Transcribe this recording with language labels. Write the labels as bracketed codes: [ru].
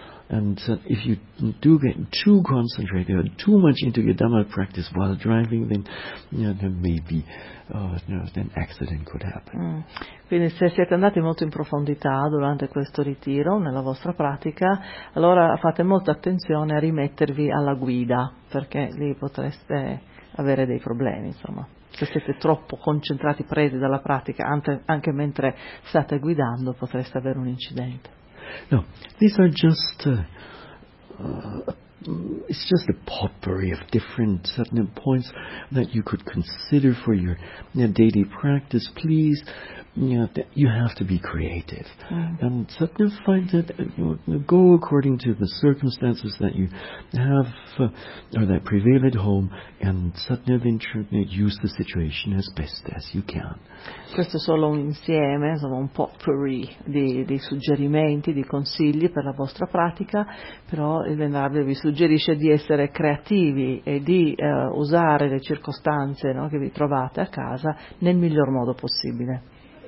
[en] And if you do get too concentrated or too much into your Dhamma practice while driving, then, you know, maybe then accident could happen. Mm. [it] Quindi se siete andati molto in profondità durante questo ritiro nella vostra pratica, allora fate molta attenzione a rimettervi alla guida, perché lì potreste avere dei problemi, insomma. Se siete troppo concentrati, presi dalla pratica, anche mentre state guidando, potreste avere un incidente. [en] No, these are just it's just a potpourri of different certain points that you could consider for your daily practice. Please, you have to be creative, and certain find that go according to the circumstances that you have or that prevail at home, and certain use the situation as best as you can. [it] Questo è solo un insieme, insomma, un potpourri di suggerimenti, di consigli per la vostra pratica, però il Venerabile vi suggerisce di essere creativi e di usare le circostanze, no, che vi trovate a casa nel miglior modo possibile.